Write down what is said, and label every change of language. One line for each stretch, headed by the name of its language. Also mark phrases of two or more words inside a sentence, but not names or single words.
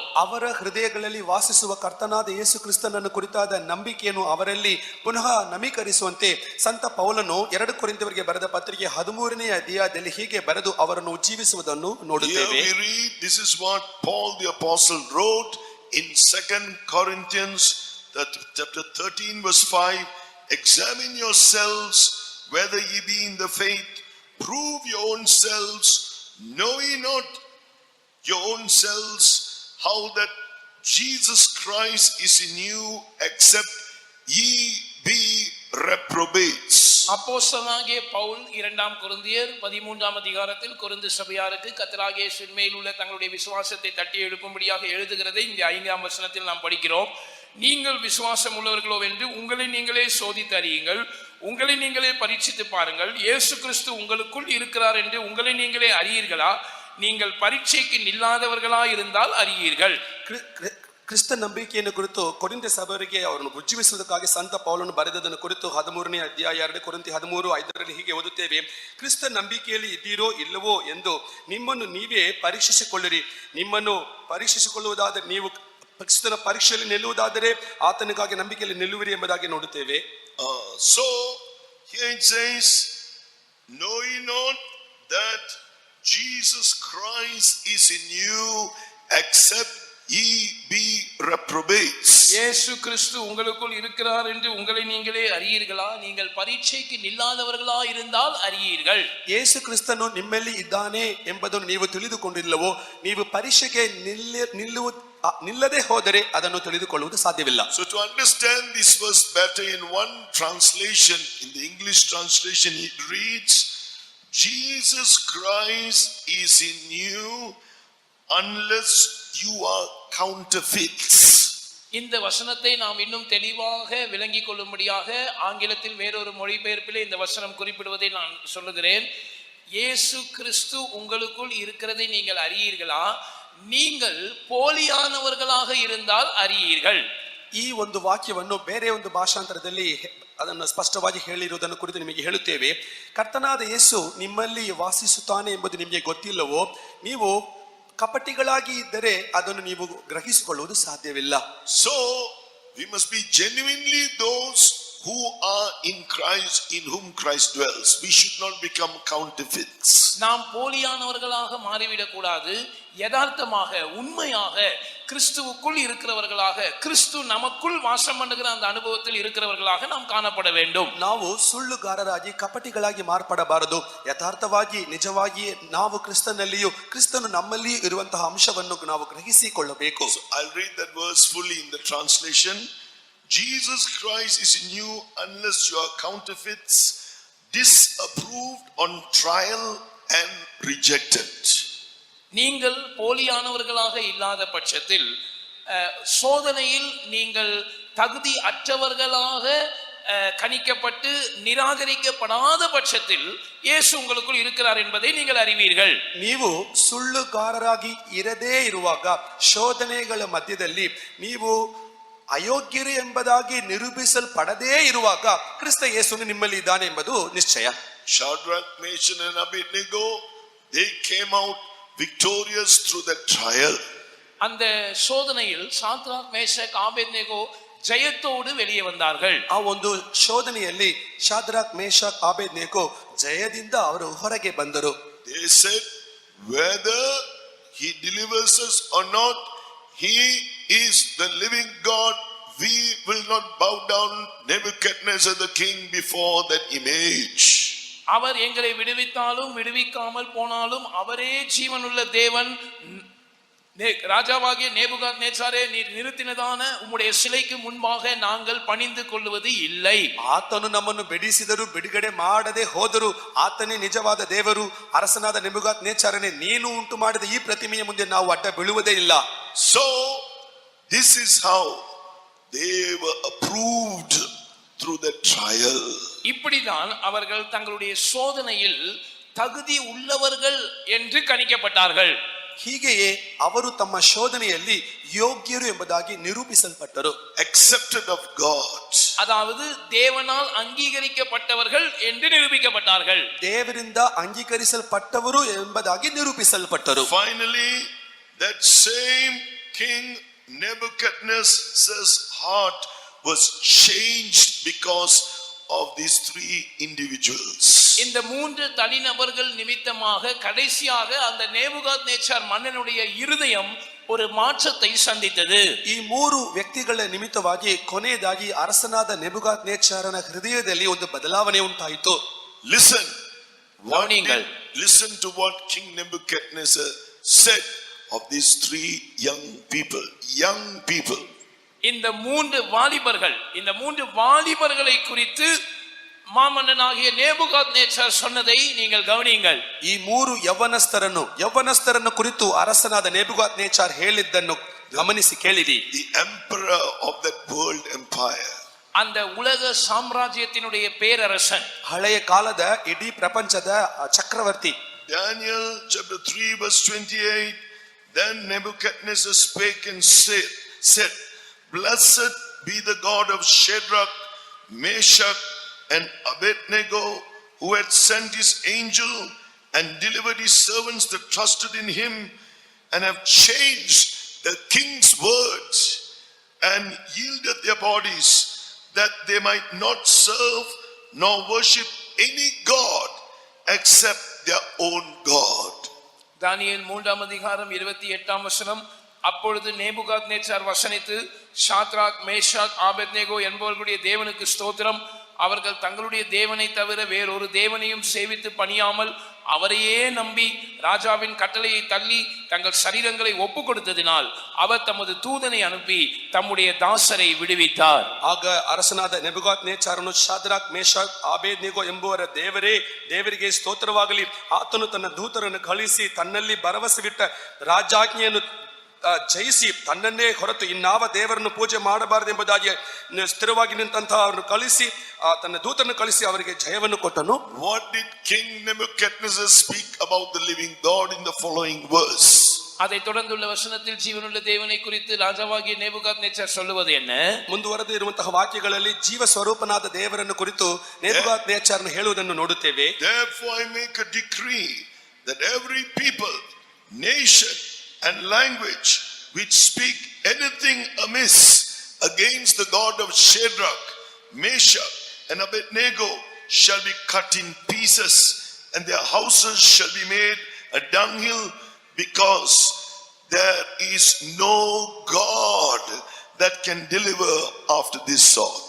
Kannada: ಅವರ ಹೃದಯಗಳಲ್ಲಿ ವಾಸಿಸುವ ಕರ್ತನಾದ ಯೇಸು ಕ್ರಿಸ್ತನನ್ನು ಕುರಿತಾದ ನಂಬಿಕೆಯನ್ನು ಅವರಲ್ಲಿ ಪುನಃ ನವೀಕರಿಸುವಂತೆ ಸಂತ ಪೌಲನು 2 ಕೊರಿಂಥಿಯರಿಗೆ ಬರೆದ ಪತ್ರಿಕೆ 13ನೇ ಅಧ್ಯಾಯದಲ್ಲಿ ಹೀಗೆ ಬರೆದು ಅವರನ್ನು ಉಜ್ಜೀವಿಸುವುದನ್ನು ನೋಡುತ್ತೇವೆ.
English: Here we read, this is what Paul the apostle wrote in 2 Corinthians chapter 13 verse 5. Examine yourselves whether ye be in the faith, prove your own selves, know ye not your own selves how that Jesus Christ is in you, except ye be reprobates.
Tamil: அப்போஸ்தலனாகிய பவுல் 2 கொரிந்தியர் 13ஆம் அதிகாரத்தில் கொரிந்து சபையாருக்கு கர்த்தராகிய இயேசுவின் மேல் உள்ள தங்களுடைய விசுவாசத்தை தட்டி எழுப்பும்படியாக எழுதுகிறதை இந்த 5ஆம் வசனத்தில் நாம் படிக்கிறோம். நீங்கள் விசுவாசம் உள்ளவர்களோ என்று உங்களை நீங்களே சோதித்து அறியுங்கள், உங்களை நீங்களே பரீட்சித்து பாருங்கள். இயேசு கிறிஸ்து உங்களுக்குள் இருக்கிறார் என்று உங்களை நீங்களே அறியீர்களா? நீங்கள் பரீட்சைக்கு நில்லாதவர்களா இருந்தால் அறியீர்கள்.
Kannada: ಕ್ರಿಸ್ತ ನಂಬಿಕೆಯನ್ನು ಕುರಿತು ಕೊರಿಂಥ್ಯ ಸಭೆಯವರಿಗೆ ಅವರನ್ನು ಉಜ್ಜೀವಿಸುವುದಕ್ಕಾಗಿ ಸಂತ ಪೌಲನು ಬರೆದದನ್ನು ಕುರಿತು 13ನೇ ಅಧ್ಯಾಯ 2 ಕೊರಿಂಥಿ 13:5 ಹೀಗೆ ಓದುತ್ತೇವೆ. ಕ್ರಿಸ್ತ ನಂಬಿಕೆಯಲ್ಲಿ ಇದ್ದೀರೋ ಇಲ್ಲವೋ ಎಂದು ನಿಮ್ಮನ್ನು ನೀವೇ ಪರೀಕ್ಷಿಸಿಕೊಳ್ಳಿರಿ. ನಿಮ್ಮನ್ನು ಪರೀಕ್ಷಿಸಿಕೊಳ್ಳುವುದಾದರೆ ನೀವು ಕ್ರಿಸ್ತನ ಪರೀಕ್ಷೆಯಲ್ಲಿ ನಿಲ್ಲುವುದಾದರೆ ಆತನಿಗಾಗಿ ನಂಬಿಕೆಯಲ್ಲಿ ನಿಲ್ಲುವಿರಿ ಎಂಬುದಾಗಿ ನೋಡುತ್ತೇವೆ.
English: So here it says, know ye not that Jesus Christ is in you, except ye be reprobates.
Tamil: இயேசு கிறிஸ்து உங்களுக்குள் இருக்கிறார் என்று உங்களை நீங்களே அறியீர்களா? நீங்கள் பரீட்சைக்கு நில்லாதவர்களா இருந்தால் அறியீர்கள்.
Kannada: ಯೇಸು ಕ್ರಿಸ್ತನು ನಿಮ್ಮಲ್ಲಿ ಇದ್ದಾನೆ ಎಂಬುದನ್ನು ನೀವು ತಿಳಿದುಕೊಂಡಿಲ್ಲವೋ, ನೀವು ಪರೀಕ್ಷೆಗೆ ನಿಲ್ಲದೆ ಹೋದರೆ ಅದನ್ನು ತಿಳಿದುಕೊಳ್ಳುವುದು ಸಾಧ್ಯವಿಲ್ಲ.
English: So to understand this verse better, in one translation, in the English translation, it reads, Jesus Christ is in you unless you are counterfeits.
Tamil: இந்த வசனத்தை நாம் இன்னும் தெளிவாக விளங்கிக் கொள்ளும்படியாக ஆங்கிலத்தில் வேறொரு மொழிபெயர்ப்பிலே இந்த வசனம் குறிப்பிடுவதை நான் சொல்லுகிறேன். இயேசு கிறிஸ்து உங்களுக்குள் இருக்கிறதை நீங்கள் அறியீர்களா? நீங்கள் போலியானவர்களாக இருந்தால் அறியீர்கள்.
Kannada: ಈ ಒಂದು ವಾಕ್ಯವನ್ನು ಬೇರೆ ಒಂದು ಭಾಷಾಂತರದಲ್ಲಿ ಅದನ್ನು ಸ್ಪಷ್ಟವಾಗಿ ಹೇಳಿರುವುದನ್ನು ಕುರಿತು ನಿಮಗೆ ಹೇಳುತ್ತೇವೆ. ಕರ್ತನಾದ ಯೇಸು ನಿಮ್ಮಲ್ಲಿ ವಾಸಿಸುತ್ತಾನೆ ಎಂಬುದು ನಿಮಗೆ ಗೊತ್ತಿಲ್ಲವೋ, ನೀವು ಕಪಟಿಗಳಾಗಿ ಇದ್ದರೆ ಅದನ್ನು ನೀವು ಗ್ರಹಿಸಿಕೊಳ್ಳುವುದು ಸಾಧ್ಯವಿಲ್ಲ.
English: So we must be genuinely those who are in Christ, in whom Christ dwells. We should not become counterfeits.
Tamil: நாம் போலியானவர்களாக மாறிவிடக் கூடாது. யதார்த்தமாக உண்மையாக கிறிஸ்துவுக்குள் இருக்கிறவர்களாக, கிறிஸ்து நமக்குள் வாசம் பண்ணுகிற அந்த அனுபவத்தில் இருக்கிறவர்களாக நாம் காணப்பட வேண்டும்.
Kannada: ನಾವು ಸುಳ್ಳುಗಾರರಾಗಿ ಕಪಟಿಗಳಾಗಿ ಮಾರ್ಪಡಬಾರದು. ಯಥಾರ್ಥವಾಗಿ ನಿಜವಾಗಿ ನಾವು ಕ್ರಿಸ್ತನಲ್ಲಿಯೂ ಕ್ರಿಸ್ತನು ನಮ್ಮಲ್ಲಿಯೂ ಇರುವಂತಹ ಅಂಶವನ್ನು ನಾವು ಗ್ರಹಿಸಿಕೊಳ್ಳಬೇಕು.
English: So I'll read that verse fully in the translation. Jesus Christ is in you unless you are counterfeits, disapproved on trial and rejected.
Tamil: நீங்கள் போலியானவர்களாக இல்லாத பட்சத்தில், சோதனையில் நீங்கள் தகுதி அற்றவர்களாக கணிக்கப்பட்டு நிராகரிக்கப்படாத பட்சத்தில் இயேசு உங்களுக்குள் இருக்கிறார் என்பதை நீங்கள் அறிவீர்கள்.
Kannada: ನೀವು ಸುಳ್ಳುಗಾರರಾಗಿ ಇರದೇ ಇರುವಾಗ, ಶೋಧನೆಗಳ ಮಧ್ಯದಲ್ಲಿ ನೀವು ಅಯೋಗ್ಯರು ಎಂಬುದಾಗಿ ನಿರೂಪಿಸಲ್ಪಡದೇ ಇರುವಾಗ ಕ್ರಿಸ್ತ ಯೇಸುನು ನಿಮ್ಮಲ್ಲಿ ಇದ್ದಾನೆ ಎಂಬುದು ನಿಶ್ಚಯ.
English: Shadrach, Meshach and Abednego, they came out victorious through the trial.
Tamil: அந்த சோதனையில் சாத்ராக், மேஷக், ஆபேத்நேகோ ஜெயத்தோடு வெளியே வந்தார்கள்.
Kannada: ಆ ಒಂದು ಶೋಧನೆಯಲ್ಲಿ ಶಾದ್ರಾಕ್, ಮೇಷಕ್, ಆಬೇದ್ನೆಗೋ ಜಯದಿಂದ ಅವರು ಹೊರಗೆ ಬಂದರು.
English: They said, whether he delivers us or not, he is the living God. We will not bow down Nebuchadnezzar the king before that image.
Tamil: அவர் எங்களை விடுவித்தாலும் விடுவிக்காமல் போனாலும் அவரே ஜீவனுள்ள தேவன். ராஜாவாகிய நேபுகாத்நேச்சாரே, நீர் நிறுத்தினதான உம்முடைய சிலைக்கு முன்பாக நாங்கள் பணிந்து கொள்வது இல்லை.
Kannada: ಆತನು ನಮ್ಮನ್ನು ಬಿಡಿಸಿದರು, ಬಿಡುಗಡೆ ಮಾಡದೆ ಹೋದರು. ಆತನೇ ನಿಜವಾದ ದೇವರು. ಅರಸನಾದ ನೆಬೂಕದ್ನೆಚ್ಚರನೇ, ನೀನು ಉಂಟು ಮಾಡಿದ ಈ ಪ್ರತಿಮೆಯ ಮುಂದೆ ನಾವು ಅಡ್ಡ ಬೀಳುವುದೇ ಇಲ್ಲ.
English: So this is how they were approved through the trial.
Tamil: இப்படிதான் அவர்கள் தங்களுடைய சோதனையில் தகுதி உள்ளவர்கள் என்று கணிக்கப்பட்டார்கள்.
Kannada: ಹೀಗೆಯೇ ಅವರು ತಮ್ಮ ಶೋಧನೆಯಲ್ಲಿ ಯೋಗ್ಯರು ಎಂಬುದಾಗಿ ನಿರೂಪಿಸಲ್ಪಟ್ಟರು.
English: Accepted of God.
Tamil: அதாவது தேவனால் அங்கீகரிக்கப்பட்டவர்கள் என்று நிரூபிக்கப்பட்டார்கள்.
Kannada: ದೇವರಿಂದ ಅಂಗೀಕರಿಸಲ್ಪಟ್ಟವರು ಎಂಬುದಾಗಿ ನಿರೂಪಿಸಲ್ಪಟ್ಟರು.
English: Finally, that same king Nebuchadnezzar's heart was changed because of these three individuals.
Tamil: இந்த மூன்று தனிநபர்கள் நிமித்தமாக கடைசியாக அந்த நேபுகாத்நேச்சார் மன்னனுடைய இருதயம் ஒரு மாற்றத்தை சந்தித்தது.
Kannada: ಈ ಮೂರು ವ್ಯಕ್ತಿಗಳ ನಿಮಿತ್ತವಾಗಿ ಕೊನೆಯದಾಗಿ ಅರಸನಾದ ನೆಬೂಕದ್ನೆಚ್ಚರನ ಹೃದಯದಲ್ಲಿ ಒಂದು ಬದಲಾವಣೆ ಉಂಟಾಯಿತು.
English: Listen.
Tamil: கவனியுங்கள்.
English: Listen to what King Nebuchadnezzar said of these three young people. Young people.
Tamil: இந்த மூன்று வாலிபர்களை குறித்து ಮಾಮನ್ನನಾಗಿಯ நேபுகாத்நேச்சார் சொன்னதை நீங்கள் கவனியுங்கள்.
Kannada: ಈ ಮೂರು ಯೌವನಸ್ಥರನ್ನು ಕುರಿತು ಅರಸನಾದ ನೆಬೂಕದ್ನೆಚ್ಚರ್ ಹೇಳಿದ್ದನ್ನು ಗಮನಿಸಿ ಕೇಳಿರಿ.
English: The emperor of that world empire.
Tamil: அந்த உலக சாம்ராஜ்யத்தினுடைய பேரரசன்,
Kannada: ಹಳೆಯ ಕಾಲದ ಇಡೀ ಪ್ರಪಂಚದ ಚಕ್ರವರ್ತಿ.
English: Daniel chapter 3 verse 28. Then Nebuchadnezzar spake and said, Blessed be the God of Shadrach, Meshach and Abednego, who had sent his angel and delivered his servants that trusted in him, and have changed the king's words and yielded their bodies, that they might not serve nor worship any god except their own God.
Tamil: தானியேல் 3ஆம் அதிகாரம் 28ஆம் வசனம். அப்பொழுது நேபுகாத்நேச்சார் வசனித்து, சாத்ராக், மேஷாக், ஆபேத்நேகோ என்பவர்களுடைய தேவனுக்கு ஸ்தோத்திரம், அவர்கள் தங்களுடைய தேவனை தவிர வேறொரு தேவனையும் சேவித்து பணியாமல் அவரையே நம்பி ராஜாவின் கட்டளையை தள்ளி தங்கள் சரீரங்களை ஒப்பு கொடுத்ததினால் அவர் தமது தூதனை அனுப்பி தம்முடைய தாசரை விடுவித்தார்.
Kannada: ಆಗ ಅರಸನಾದ ನೆಬೂಕದ್ನೆಚ್ಚರನು ಶಾದ್ರಾಕ್, ಮೇಷಕ್, ಆಬೇದ್ನೆಗೋ ಎಂಬುವರ ದೇವರಿಗೆ ಸ್ತೋತ್ರವಾಗಲಿ, ಆತನು ತನ್ನ ದೂತರನ್ನು ಕಳಿಸಿ ತನ್ನಲ್ಲಿ ಭರವಸೆವಿಟ್ಟ ರಾಜಾಜ್ಞೆಯನ್ನು ಜಯಿಸಿ ತನ್ನನ್ನೇ ಹೊರತು ಇನ್ನಾವ ದೇವರನ್ನು ಪೂಜೆ ಮಾಡಬಾರದು ಎಂಬುದಾಗಿ ಸ್ಥಿರವಾಗಿ ನಿಂತಹ ಅವರನ್ನು ಕಳಿಸಿ ತನ್ನ ದೂತರನ್ನು ಕಳಿಸಿ ಅವರಿಗೆ ಜಯವನ್ನು ಕೊಟ್ಟನು.
English: What did King Nebuchadnezzar speak about the living God in the following verse?
Tamil: அதை தொடர்ந்துள்ள வசனத்தில் ஜீவனுள்ள தேவனை குறித்து ராஜாவாகிய நேபுகாத்நேச்சார் சொல்லுவது என்ன?
Kannada: ಮುಂದುವರೆದು ಇರುವಂತಹ ವಾಕ್ಯಗಳಲ್ಲಿ ಜೀವ ಸ್ವರೂಪನಾದ ದೇವರನ್ನು ಕುರಿತು ನೆಬೂಕದ್ನೆಚ್ಚರನು ಹೇಳುವುದನ್ನು ನೋಡುತ್ತೇವೆ.
English: Therefore I make a decree that every people, nation and language which speak anything amiss against the God of Shadrach, Meshach and Abednego shall be cut in pieces, and their houses shall be made a dunghill, because there is no God that can deliver after this sort.